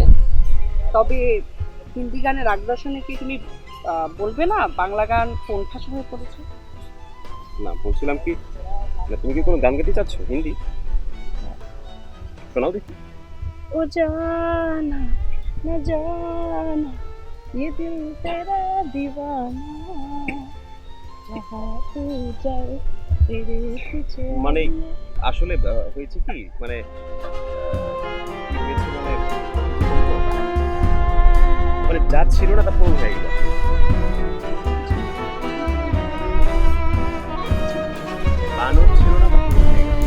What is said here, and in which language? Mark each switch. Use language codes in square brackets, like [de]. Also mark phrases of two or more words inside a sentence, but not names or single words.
[bn] তবে হিন্দি গানের আগ্রাসনে কি তুমি বলবে না বাংলা গান কোন ভাষা হয়ে পড়েছে? না, বলছিলাম কি, না তুমি কি কোনো গান গাইতে চাচ্ছ হিন্দি? শোনাও দেখি। [hi] ओ जाना ना जाना ये दिल तेरा दीवाना जहाँ तू जाए तेरे पीछे। [bn] মানে আসলে হয়েছে কি, মানে মানে যা ছিল না তা পূরণ হয়ে গেল। বানর ছিল না তা পূরণ হয়ে গেল।